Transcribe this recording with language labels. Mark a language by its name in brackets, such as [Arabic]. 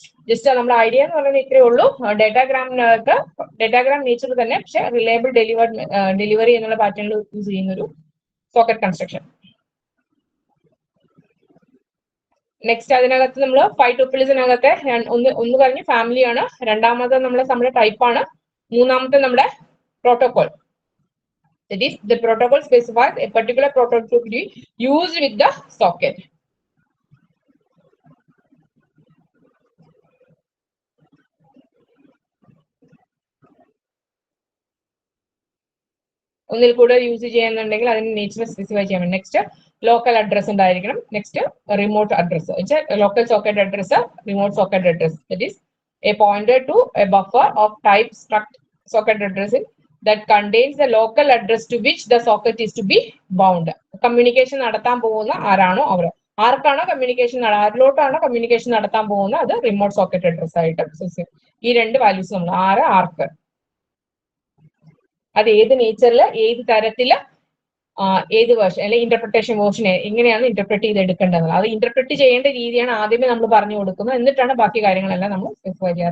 [Malayalam] Just നമ്മുടെ idea എന്ന് പറയുന്നത് ഇത്രയേ ഉള്ളൂ. ഡേറ്റാഗ്രാമിനകത്ത് ഡേറ്റാഗ്രാം നേച്ചർ തന്നെ, പക്ഷെ റിലയബിൾ ഡെലിവറി എന്നുള്ള പാറ്റേണിൽ യൂസ് ചെയ്യുന്ന ഒരു സോക്കറ്റ് കൺസ്ട്രക്ഷൻ. നെക്സ്റ്റ് അതിനകത്ത് നമ്മൾ 5 ട്യൂപ്പിൾസിനകത്തെ ഒന്ന് പറഞ്ഞ് ഫാമിലിയാണ്, രണ്ടാമത്തെ നമ്മുടെ ടൈപ്പാണ്, മൂന്നാമത്തെ നമ്മുടെ protocol. [English] That is, the protocol specifies a particular protocol to be used with the socket. [Malayalam] ഒന്നിൽ കൂടെ യൂസ് ചെയ്യുന്നുണ്ടെങ്കിൽ അതിന് നേച്ചർ സ്പെസിഫൈ ചെയ്യാൻ വേണ്ടി. നെക്സ്റ്റ് ലോക്കൽ അഡ്രസ് ഉണ്ടായിരിക്കണം. Next remote address, local socket address, remote socket address. [English] That is a pointer to a buffer of type struct socket address that contains the local address to which the socket is to be bound. [Malayalam] Communication നടത്താൻ പോകുന്ന ആരാണോ ആർക്കാണോ communication ആരിലോട്ടാണോ communication നടത്താൻ പോകുന്നത് അത് remote socket address ആയിട്ട് ഈ രണ്ട് വാല്യൂസ് നമ്മൾ ആർക്ക് അത് ഏത് നേച്ചറിൽ ഏത് തരത്തില് ഏത് വേർഷൻ അല്ലെങ്കിൽ ഇന്റർപ്രിട്ടേഷൻ വേർഷൻ എങ്ങനെയാണ് ഇന്റർപ്രറ്റ് ചെയ്ത് എടുക്കേണ്ടത്, അത് ഇന്റർപ്രറ്റ് ചെയ്യേണ്ട രീതിയാണ് ആദ്യമേ നമ്മൾ പറഞ്ഞു കൊടുക്കുന്നത്, എന്നിട്ടാണ് ബാക്കി കാര്യങ്ങളെല്ലാം നമ്മൾ സ്പെസിഫൈ ചെയ്യുന്നത്.